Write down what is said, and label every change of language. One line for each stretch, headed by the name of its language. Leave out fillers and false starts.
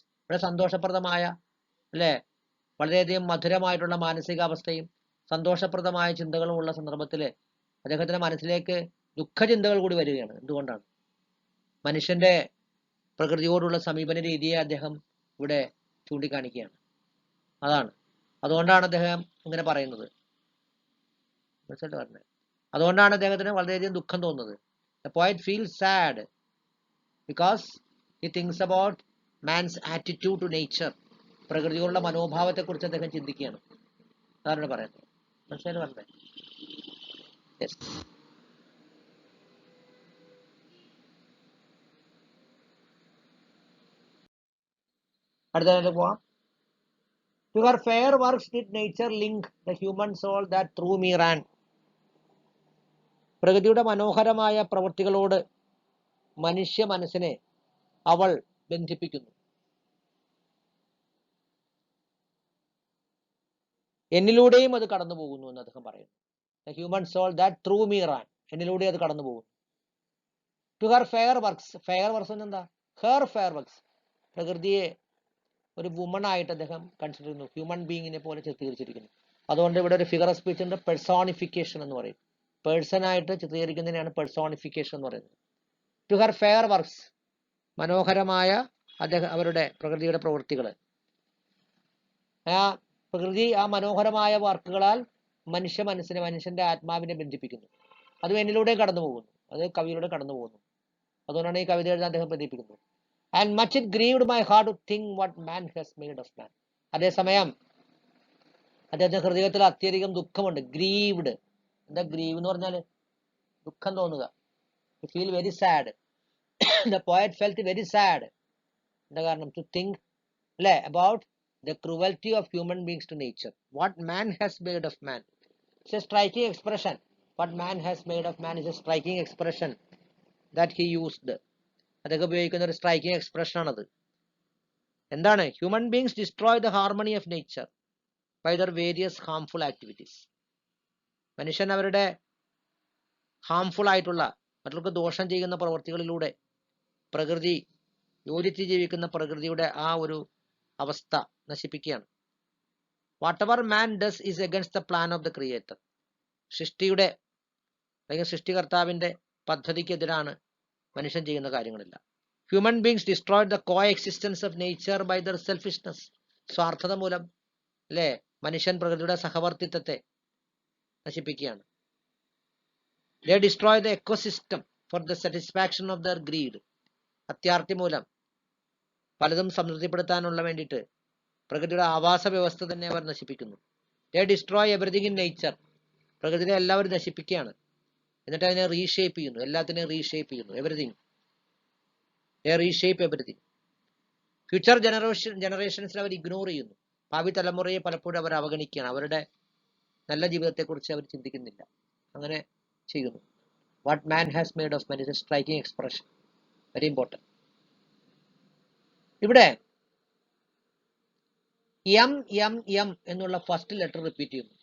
Malayalam: ഇവിടെ സന്തോഷപ്രദമായ അല്ലേ, വളരെയധികം മധുരമായിട്ടുള്ള മാനസികാവസ്ഥയും സന്തോഷപ്രദമായ ചിന്തകളും ഉള്ള സന്ദർഭത്തിൽ അദ്ദേഹത്തിന്റെ മനസ്സിലേക്ക് ദുഃഖചിന്തകൾ കൂടി വരികയാണ്. എന്തുകൊണ്ടാണ്? മനുഷ്യന്റെ പ്രകൃതിയോടുള്ള സമീപന രീതിയെ അദ്ദേഹം ഇവിടെ ചൂണ്ടിക്കാണിക്കുകയാണ്. അതുകൊണ്ടാണ് അദ്ദേഹം ഇങ്ങനെ പറയുന്നത്. മനസ്സിലായിട്ട് പറഞ്ഞത്. അതുകൊണ്ടാണ് അദ്ദേഹത്തിന് വളരെയധികം ദുഃഖം തോന്നുന്നത്.
English: The poet feels sad because he thinks about man's attitude to nature.
Malayalam: പ്രകൃതിയോടുള്ള മനോഭാവത്തെ കുറിച്ച് അദ്ദേഹം ചിന്തിക്കുകയാണ്. അതാണ് പറയുന്നത്. മനസ്സിലായിട്ട് പറഞ്ഞത്. Yes. അടുത്തതിലേക്ക് പോവാം.
English: To her fair works did nature link the human soul that through me ran.
Malayalam: പ്രകൃതിയുടെ മനോഹരമായ പ്രവൃത്തികളോട് മനുഷ്യ മനസ്സിനെ അവൾ ബന്ധിപ്പിക്കുന്നു. എന്നിലൂടെയും അത് കടന്നു പോകുന്നു എന്ന് അദ്ദേഹം പറയുന്നു.
English: The human soul that through me ran.
Malayalam: എന്നിലൂടെ അത് കടന്നു പോകുന്നു.
English: To her fair works. fair works എന്താ? Her fair works.
Malayalam: പ്രകൃതിയെ ഒരു വുമൺ ആയിട്ട് അദ്ദേഹം കൺസിഡർ ചെയ്യുന്നു. ഹ്യൂമൻ ബീയിങ്ങിനെ പോലെ ചിത്രീകരിച്ചിരിക്കുന്നു. അതുകൊണ്ട് ഇവിടെ ഒരു ഫിഗർ ഓഫ് സ്പീച്ചിന്റെ പെർസോണിഫിക്കേഷൻ എന്ന് പറയും. പേഴ്സൺ ആയിട്ട് ചിത്രീകരിക്കുന്നതിനാണ് പെർസോണിഫിക്കേഷൻ എന്ന് പറയുന്നത്.
English: To her fair works.
Malayalam: മനോഹരമായ അവരുടെ പ്രകൃതിയുടെ പ്രവൃത്തികൾ. ആ പ്രകൃതി ആ മനോഹരമായ വർക്കുകളാൽ മനുഷ്യ മനസ്സിനെ, മനുഷ്യന്റെ ആത്മാവിനെ ബന്ധിപ്പിക്കുന്നു. അത് എന്നിലൂടെ കടന്നു പോകുന്നു, അത് കവിയിലൂടെ കടന്നു പോകുന്നു. അതുകൊണ്ടാണ് ഈ കവിത എഴുതാൻ അദ്ദേഹം ബന്ധിപ്പിക്കുന്നത്.
English: And much it grieved my heart to think what man has made of man.
Malayalam: അതേസമയം അദ്ദേഹത്തിന്റെ ഹൃദയത്തിൽ അത്യധികം ദുഃഖമുണ്ട്. ഗ്രീവ്ഡ്. എന്താ ഗ്രീവ് എന്ന് പറഞ്ഞാൽ? ദുഃഖം തോന്നുക.
English: To feel very sad. The poet felt very sad.
Malayalam: എന്താ കാരണം?
English: To think അല്ലേ about the cruelty of human beings to nature. What man has made of man. It's a striking expression. What man has made of man is a striking expression that he used.
Malayalam: അതൊക്കെ ഉപയോഗിക്കുന്ന ഒരു striking expression ആണത്. എന്താണ്?
English: Human beings destroy the harmony of nature by their various harmful activities.
Malayalam: മനുഷ്യൻ അവരുടെ harmful ആയിട്ടുള്ള, മറ്റുള്ളവർക്ക് ദോഷം ചെയ്യുന്ന പ്രവൃത്തികളിലൂടെ പ്രകൃതി, യോജിച്ച് ജീവിക്കുന്ന പ്രകൃതിയുടെ ആ ഒരു അവസ്ഥ നശിപ്പിക്കുകയാണ്.
English: Whatever man does is against the plan of the creator.
Malayalam: സൃഷ്ടിയുടെ അല്ലെങ്കിൽ സൃഷ്ടികർത്താവിന്റെ പദ്ധതിക്കെതിരാണ് മനുഷ്യൻ ചെയ്യുന്ന കാര്യങ്ങളില്ല.
English: Human beings destroyed the coexistence of nature by their selfishness.
Malayalam: സ്വാർത്ഥത മൂലം അല്ലേ മനുഷ്യൻ പ്രകൃതിയുടെ സഹവർത്തിത്വത്തെ നശിപ്പിക്കുകയാണ്.
English: They destroy the ecosystem for the satisfaction of their greed.
Malayalam: അത്യാർത്തി മൂലം പലതും സംതൃപ്തിപ്പെടുത്താനുള്ള വേണ്ടിയിട്ട് പ്രകൃതിയുടെ ആവാസ വ്യവസ്ഥ തന്നെ അവർ നശിപ്പിക്കുന്നു.
English: They destroy everything in nature.
Malayalam: പ്രകൃതിയെ എല്ലാവരും നശിപ്പിക്കുകയാണ്. എന്നിട്ട് അതിനെ റീഷേപ്പ് ചെയ്യുന്നു, എല്ലാത്തിനെയും റീഷേപ്പ് ചെയ്യുന്നു.
English: Everything, they reshape everything.
Malayalam: Future ജനറേഷൻസിൽ our ignore ചെയ്യുന്നു. ഭാവി തലമുറയെ പലപ്പോഴും അവർ അവഗണിക്കുകയാണ്. അവരുടെ നല്ല ജീവിതത്തെക്കുറിച്ച് അവർ ചിന്തിക്കുന്നില്ല. അങ്ങനെ ചെയ്യുന്നു.
English: What man has made of man is a striking expression, very important.
Malayalam: ഇവിടെ എം എം എം എന്നുള്ള ഫസ്റ്റ് ലെറ്റർ റിപ്പീറ്റ് ചെയ്യുന്നു.